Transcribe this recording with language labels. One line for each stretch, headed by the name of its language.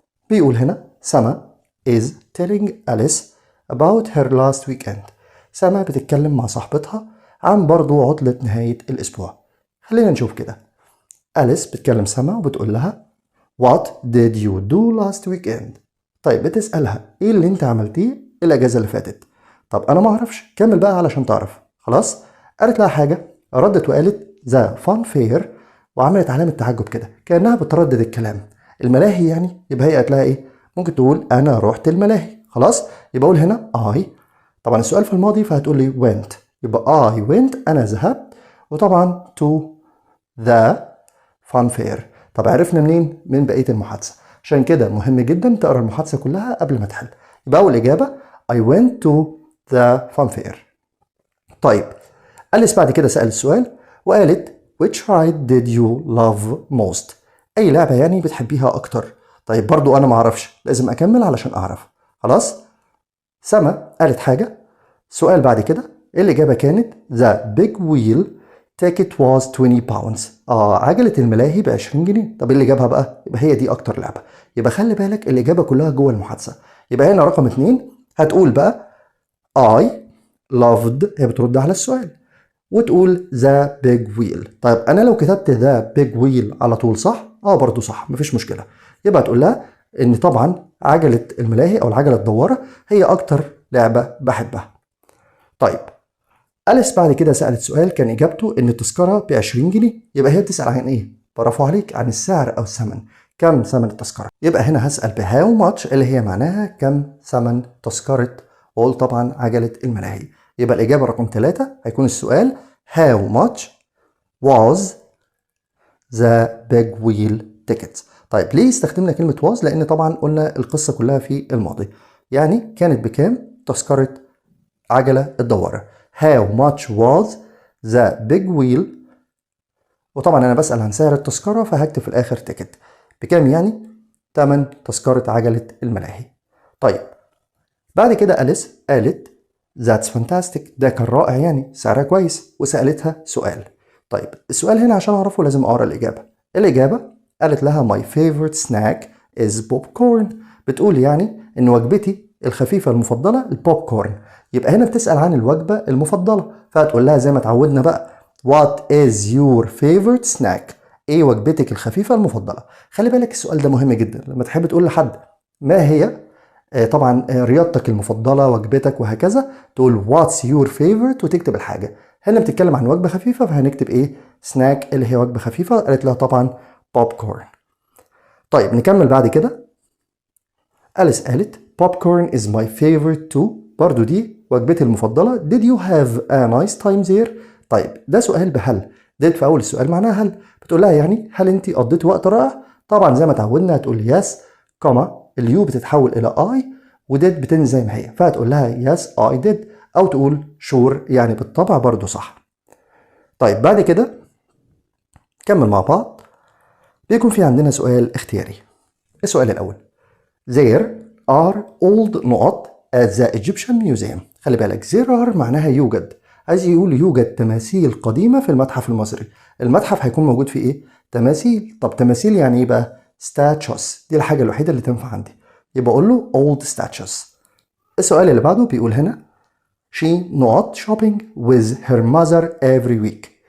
Arabic: بيقول هنا
English: سما is telling Alice about her last weekend.
Arabic: سما بتتكلم مع صاحبتها عن برضو عطلة نهاية الأسبوع. خلينا نشوف كده. أليس بتكلم سما وبتقول لها
English: What did you do last weekend؟
Arabic: طيب بتسألها ايه اللي انت عملتيه الاجازة اللي فاتت؟ طب انا ما اعرفش، كمل بقى علشان تعرف. خلاص. قالت لها حاجة، ردت وقالت ذا فان فير، وعملت علامة تعجب كده كأنها بتردد الكلام. الملاهي يعني، يبقى هي قالت لها ايه؟ ممكن تقول انا رحت الملاهي. خلاص. يبقى اقول هنا I. طبعا السؤال في الماضي فهتقول لي went، يبقى
English: I went
Arabic: انا ذهبت، وطبعا
English: to the fun fair.
Arabic: طب عرفنا منين؟ من بقية المحادثة. عشان كده مهم جدا تقرا المحادثة كلها قبل ما تحل. يبقى أول إجابة
English: I went to the fun fair.
Arabic: طيب أليس بعد كده سأل السؤال وقالت
English: which ride did you love most؟
Arabic: أي لعبة يعني بتحبيها أكتر؟ طيب برضو أنا معرفش، لازم أكمل علشان أعرف. خلاص. سما قالت حاجة. سؤال بعد كده الإجابة كانت
English: the big wheel ticket was 20 pounds.
Arabic: عجلة الملاهي ب 20 جنيه. طب اللي جابها بقى؟ يبقى هي دي أكتر لعبة. يبقى خلي بالك الإجابة كلها جوه المحادثة. يبقى هنا رقم 2 هتقول بقى
English: I loved،
Arabic: هي بترد على السؤال، وتقول
English: the big wheel.
Arabic: طيب أنا لو كتبت
English: the big wheel
Arabic: على طول صح؟ برضو صح، مفيش مشكلة. يبقى تقول لها إن طبعا عجلة الملاهي أو العجلة الدوارة هي أكتر لعبة بحبها. طيب أليس بعد كده سألت سؤال كان إجابته إن التذكرة ب 20 جنيه. يبقى هي بتسأل عن إيه؟ برافو عليك، عن السعر أو الثمن. كم ثمن التذكرة؟ يبقى هنا هسأل بهاو ماتش اللي هي معناها كم ثمن تذكرة، وأقول طبعا عجلة الملاهي. يبقى الإجابة رقم 3 هيكون السؤال
English: how much was the big wheel ticket.
Arabic: طيب ليه استخدمنا كلمة was؟ لأن طبعا قلنا القصة كلها في الماضي، يعني كانت بكام تذكرة عجلة الدوارة.
English: How much was the big wheel؟
Arabic: وطبعا أنا بسأل عن سعر التذكرة فهكتب في الآخر تيكت. بكام يعني؟ تمن تذكرة عجلة الملاهي. طيب بعد كده أليس قالت
English: That's fantastic،
Arabic: ده كان رائع يعني، سعرها كويس، وسألتها سؤال. طيب السؤال هنا عشان أعرفه لازم أقرأ الإجابة. الإجابة قالت لها
English: My favorite snack is popcorn.
Arabic: بتقول يعني إن وجبتي الخفيفة المفضلة البوب كورن. يبقى هنا بتسأل عن الوجبة المفضلة، فهتقول لها زي ما اتعودنا بقى
English: What is your favorite snack؟
Arabic: ايه وجبتك الخفيفة المفضلة؟ خلي بالك السؤال ده مهم جدا لما تحب تقول لحد ما هي طبعا رياضتك المفضلة، وجبتك، وهكذا، تقول
English: what's your favorite
Arabic: وتكتب الحاجة. هنا بتتكلم عن وجبة خفيفة، فهنكتب ايه؟ سناك اللي هي وجبة خفيفة. قالت لها طبعا بوب كورن. طيب نكمل بعد كده. أليس قالت
English: popcorn is my favorite too.
Arabic: برضو دي وجبتي المفضلة.
English: did you have a nice time there؟
Arabic: طيب ده سؤال بهل. did في أول السؤال معناها هل. بتقول لها يعني هل أنت قضيتي وقت رائع؟ طبعا زي ما تعودنا هتقول yes كوما اليو بتتحول إلى I، وديد بتنزل زي ما هي، فهتقول لها
English: yes I did،
Arabic: أو تقول sure يعني بالطبع برضو صح. طيب بعد كده كمل مع بعض. بيكون في عندنا سؤال اختياري. السؤال الأول
English: There are old نقط at the Egyptian Museum.
Arabic: خلي بالك
English: there are
Arabic: معناها يوجد، عايز يقول يوجد تماثيل قديمة في المتحف المصري. المتحف هيكون موجود فيه ايه؟ تماثيل. طب تماثيل يعني ايه بقى؟ statues. دي الحاجة الوحيدة اللي تنفع عندي، يبقى اقول له
English: old statues.
Arabic: السؤال اللي بعده بيقول هنا
English: she not shopping with her mother every week.